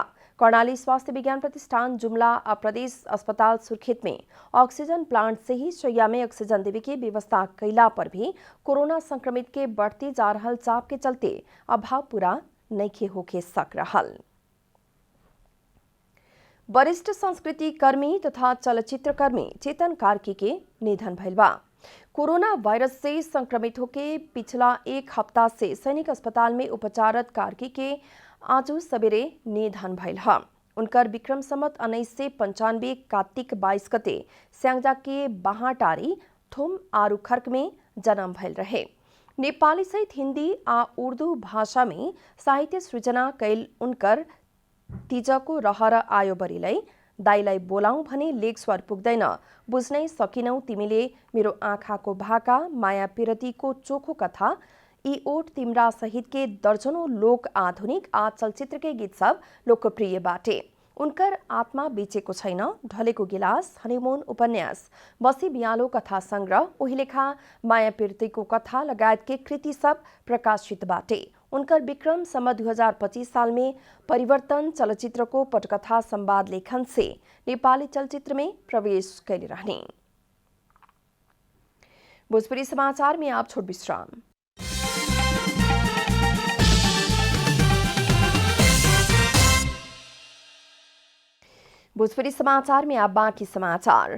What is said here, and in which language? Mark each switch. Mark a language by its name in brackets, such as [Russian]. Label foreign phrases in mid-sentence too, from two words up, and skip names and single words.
[Bhojpuri] कर्णाली स्वास्थ्य विज्ञान प्रतिष्ठान जुमला और प्रदेश अस्पताल सुर्खेत में ऑक्सीजन प्लांट से ही शैया में ऑक्सीजन देवे की व्यवस्था कैला पर भी कोरोना संक्रमित के बढ़ती जा रहल चाप के चलते अभाव पूरा नइखे होके सक रहल। वरिष्ठ संस्कृति कर्मी तथा चलचित्र कर्मी चेतन कार्की के निधन भइल बा। कोरोना वायरस से संक्रमित होके पिछला एक हफ्ता से सैनिक अस्पताल में उपचारत कार्की के आज सवेरे निधन भइल ह। उनकर विक्रम संवत 1995 कार्तिक 22 गते स्याङ्जा के बाहाटारी थुम आरु खर्क में जन्म भइल रहे। नेपाली सहित हिंदी आ उर्दू भाषा में साहित्य सृजना कैल उनकर तिजको रहर आयो बरिलै दाइलाई बोलाऊ भने लेख स्वर पुग्दैन, बुझ्नै सकिनौ तिमीले मेरो आँखाको भाका, माया पिरतीको चोखो कथा, यी ओठ तिम्रा सहित के दर्जनों लोक आधुनिक आ चलचित्र के गीत सब लोकप्रिय बाटे। उनकर आत्मा बेचेको छैन, ढलेको गिलास, हनीमून उपन्यास, बसी बियालो कथा संग्रह, ओहिलेखा माया पिरतीको कथा लगायत के कृति सब प्रकाशित बाटे। उनकर विक्रम सम्म 2025 साल में परिवर्तन चलचित्र को पटकथा संवाद लेखन से नेपाली चलचित्र में प्रवेश कैले रहने। भोजपुरी समाचार में आप छोट विश्राम। भोजपुरी समाचार में आप बाकी समाचार।